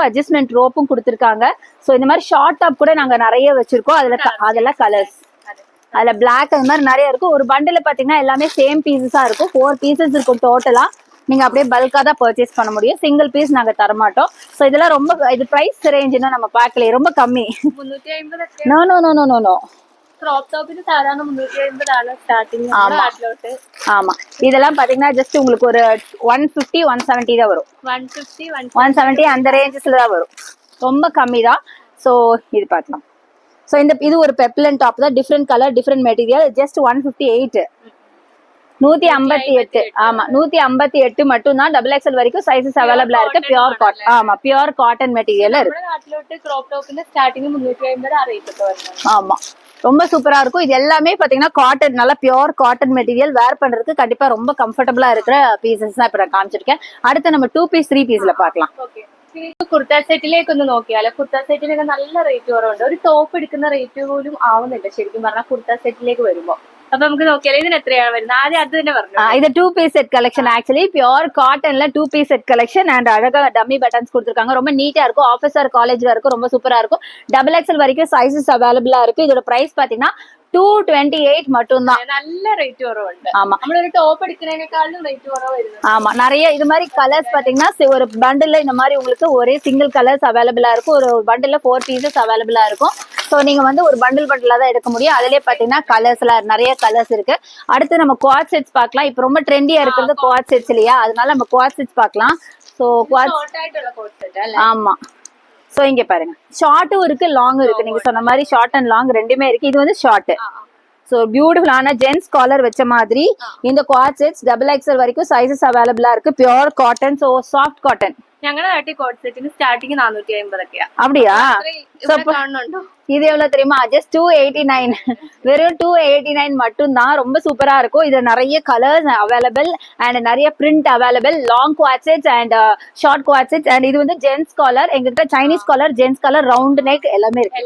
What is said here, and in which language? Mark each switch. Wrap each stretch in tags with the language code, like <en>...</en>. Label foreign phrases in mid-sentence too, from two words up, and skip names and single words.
<ta>அட்ஜஸ்ட்மெண்ட் ரோப்பும் கொடுத்துருக்காங்க. ஸோ இந்த மாதிரி</ta> <en>short top</en> <ta>கூட நாங்க நிறைய வச்சிருக்கோம். அதெல்லாம் கலர்ஸ். அதுல பிளாக் அந்த மாதிரி நிறைய இருக்கும். ஒரு பண்டில் பாத்தீங்கன்னா எல்லாமே சேம் பீசஸா இருக்கும். 4 பீசஸ் இருக்கும் டோட்டலா. நீங்க அப்படியே பல்கா தான் பர்ச்சேஸ் பண்ண முடியும்,</ta> <en>single piece</en> <ta>நாங்க தர மாட்டோம். சோ இதெல்லாம் ரொம்ப, இது பிரைஸ் ரேஞ்ச்னா நம்ம பார்க்கல, ரொம்ப கம்மி. 350.</ta> <en>no no no no no no.</en> <ml>ക്രോപ്പ് ടോപ്പിന് സാധാരണ 350 ആണ് സ്റ്റാർട്ടിങ് നാട്ടിലോട്ട്.</ml> <ta>ஆமா இதெல்லாம் பாத்தீங்கன்னா ஜஸ்ட் உங்களுக்கு ஒரு 150 170 தான் வரும். 150 170 அந்த ரேஞ்சஸ்ல தான் வரும், ரொம்ப கம்மி தான். சோ இது பார்க்கலாம். சோ இது ஒரு</ta> <en>peplum top</en> <ta>தான்,</ta> <en>different colour, different material.</en> <ta>ஜஸ்ட் 158, 158. ஆமா 158 மட்டும் தான்.</ta> <en>double XL</en> <ta>வரைக்கும் சைஸஸ் அவைலபிளா இருக்கு.</ta> <en>pure cotton. ஆமா pure cotton material இருக்கு.</en> <ml>നാട്ടിലോട്ട് ക്രോപ്പ് ടോപ്പിന്റെ സ്റ്റാർട്ടിങ് 350 ആ റേറ്റ് ഒക്കെ വരുന്നത്.</ml> <ta>ஆமா ரொம்ப சூப்பரா இருக்கும். இது எல்லாமே பாத்தீங்கன்னா காட்டன், நல்லா</ta> <en>pure cotton material.</en> <ta>வேர் பண்றதுக்கு கண்டிப்பா ரொம்ப கம்ஃபர்டபுளா இருக்கிற பீசஸ் தான் இப்ப நான் காமிச்சிருக்கேன். அடுத்து நம்ம 2 பீஸ் 3 പീസ്ல பார்க்கலாம்.</ta> <ml>ഓക്കേ, കുർത്ത സെറ്റിലേക്ക് ഒന്ന് നോക്കിയാലോ. കുർത്ത സെറ്റിനൊക്കെ നല്ല റേറ്റ് കുറവുണ്ട്. ഒരു ടോപ്പ് എടുക്കുന്ന റേറ്റ് പോലും ആവുന്നില്ല ശരിക്കും പറഞ്ഞാൽ കുർത്ത സെറ്റിലേക്ക് വരുമ്പോ. അപ്പൊ നമുക്ക് നോക്കിയാലോ ഇതിന് എത്രയാണ് വരുന്നത്. ആദ്യം അത് തന്നെ പറഞ്ഞു.</ml> <ta>இது 2</ta> <en>piece set collection.</en> <ta>ஆக்சுவலி பியோர் காட்டன்ல 2</ta> <en>piece set collection and</en> <ta>அழகா</ta> <en>dummy buttons</en> <ta>கொடுத்துருக்காங்க. ரொம்ப நீட்டா இருக்கும், ஆஃபீஸர் காலேஜ் வரைக்கும் ரொம்ப சூப்பரா இருக்கும்.</ta> <en>double XL</en> <ta>வரைக்கும் சைஸஸ் அவைலபிளா இருக்கு. இதோட பிரைஸ் பாத்தீங்கன்னா 228 மட்டும்தான்.</ta> <ml>നല്ല റേറ്റ് കുറവുണ്ട്.</ml> <ta>ஆமா</ta> <ml>നമ്മളൊരു ടോപ്പ് എടുക്കുന്നതിനേക്കാളും റേറ്റ് കുറവ് വരുന്നത്.</ml> <ta>ஆமா நிறைய இது மாதிரி கலர்ஸ் பாத்தீங்கன்னா ஒரு பண்டில்ல இந்த மாதிரி உங்களுக்கு ஒரே</ta> <en>single colours</en> <ta>அவைலபிளா இருக்கும். ஒரு பண்டில்ல 4 பீசஸ் அவைலபிளா இருக்கும். சோ நீங்க வந்து ஒரு பண்டிலா தான் எடுக்க முடியும். அதுலயே பாத்தீங்கன்னா கலர்ஸ் எல்லாம் நிறைய கலர்ஸ் இருக்கு. அடுத்து நம்ம</ta> <en>co-ord sets</en> <ta>பார்க்கலாம். இப்ப ரொம்ப ட்ரெண்டியா இருக்கிறது</ta> <en>co-ord sets</en> <ta>இல்லையா, அதனால நம்ம</ta> <en>co-ord sets</en> <ta>பார்க்கலாம்.</ta> <en>so co-ord</en> <ta>ஆமா. சோ இங்க பாருங்க, ஷார்ட்டும் இருக்கு, லாங்கும் இருக்கு. நீங்க சொன்ன மாதிரி</ta> <en>short and long</en> <ta>ரெண்டுமே இருக்கு. இது வந்து ஷார்ட். சோ பியூட்டிஃபுல்லான</ta> <en>gents collar</en> <ta>வச்ச மாதிரி இந்த</ta> <en>co-ord sets double XL</en> <ta>வரைக்கும் சைஸஸ் அவைலபிளா இருக்கு.</ta> <en>pure cotton, so soft cotton.</en> <ml>ഞങ്ങളുടെ നാട്ടിൽ കോട്ട് സെറ്റിന് സ്റ്റാർട്ടിങ് 450 ഒക്കെയാ.</ml> <ta>அப்படியா?</ta> <ml>കാണുന്നുണ്ടോ?</ml> <ta>இது எவ்வளவு தெரியுமா? ஜஸ்ட் 289. வெறும் 289 மட்டும் தான். ரொம்ப சூப்பரா இருக்கும். இதுல நிறைய</ta> <en>colours available and</en> <ta>நிறைய</ta> <en>print available. long co-ord sets and short co-ord sets and இது வந்து gents collar.</en> <ta>எங்ககிட்ட</ta> <en>Chinese collar, gents collar, round neck</en> <ta>எல்லாமே இருக்கு.</ta>